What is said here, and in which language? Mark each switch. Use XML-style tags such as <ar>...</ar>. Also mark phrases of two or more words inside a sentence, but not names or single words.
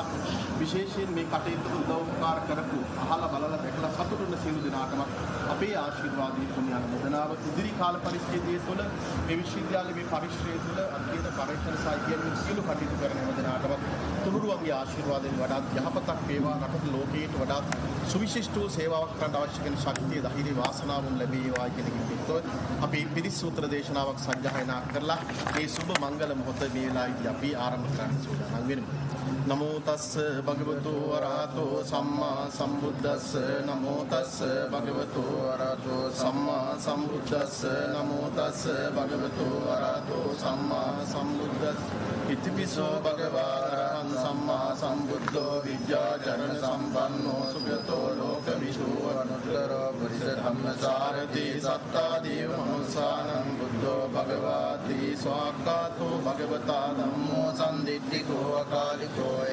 <si>විශේෂයෙන් මේ කටයුතු උදව් උපකාර කරපු අහලා බලලා දැකලා සතුටු වෙන සියලු දෙනාටම අපේ ආශිර්වාදයේ පුණ්‍ය අනුමෝදනාව ඉදිරි කාල පරිච්ඡේදයේ තුළ මේ විශ්වවිද්‍යාලයේ මේ පරිශ්‍රය තුළ අධ්‍යයන පරීක්ෂණ සාහිත්‍යයෙන් සියලු කටයුතු කරන හැම දෙනාටම තුනුරුවන්ගේ ආශිර්වාදයෙන් වඩාත් යහපතක් වේවා. රටට ලෝකයට වඩාත් සුවිශිෂ්ට වූ සේවාවක් කරන්න අවශ්‍ය කරන ශක්තිය ධෛර්ය වාසනාවන් ලැබේවා කියන කිව්වොත් අපි පිරිස් සූත්‍ර දේශනාවක් සජ්ජායනා කරලා මේ සුබ මංගල මොහොත මේ වෙලාවේදී අපි ආරම්භ කරන්න සූදානම් වෙනවා.</si> <pi>නමෝ තස්ස භගවතු වරහතෝ සම්මා සම්බුද්දස්ස නමෝ තස්ස භගවතු වරහතෝ සම්මා සම්බුද්දස්ස නමෝ තස්ස භගවතු වරහතෝ සම්මා සම්බුද්දස්ස ඉතිපිසෝ භගවා අරහං සම්මා සම්බුද්ධෝ විද්‍යාචරණ සම්පන්නෝ සුගතෝ සම්බුද්ධෝ ලෝකවිදු අනුත්තරෝ පුරිස ධම්මසාරති සත්තා දේව මනුස්සානං බුද්ධෝ භගවාති ස්වාක්ඛාතෝ භගවතා ධම්මෝ සම්දිට්ඨිකෝ අකාලිකෝ</pi>